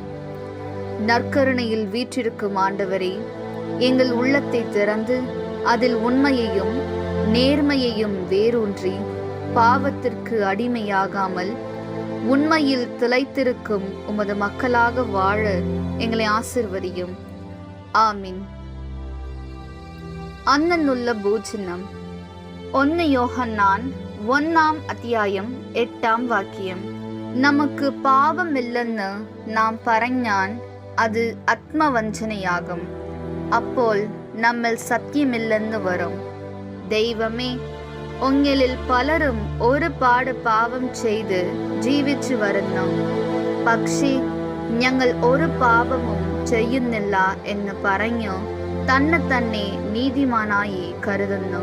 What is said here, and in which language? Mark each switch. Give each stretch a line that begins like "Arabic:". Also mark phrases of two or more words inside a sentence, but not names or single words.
Tamil: நற்கருணையில் வீற்றிருக்கும் ஆண்டவரே, எங்கள் உள்ளத்தை திறந்து அதில் உண்மையையும் நேர்மையையும் வேரூன்றி பாவத்திற்கு அடிமையாகாமல் உண்மையில் திளைத்திருக்கும் உமது மக்களாக வாழ எங்களை ஆசிர்வதியும். ஆமீன். அன்னன்னுள்ள பூஜனம் 1 யோஹன்னான் 1
Malayalam: അധ്യായം 8 വാക്യം. നമുക്ക് പാപമില്ലെന്ന് നാം പറഞ്ഞാൽ അത് ആത്മവഞ്ചനയാകും, അപ്പോൾ നമ്മൾ സത്യമില്ലെന്ന് വരും. ദൈവമേ, ഉങ്ങളിൽ പലരും ഒരുപാട് പാപം ചെയ്ത് ജീവിച്ചു വരുന്നു, പക്ഷേ ഞങ്ങൾ ഒരു പാപവും ചെയ്യുന്നില്ല എന്ന് പറഞ്ഞു തന്നെ നീതിമാനായി കരുതുന്നു.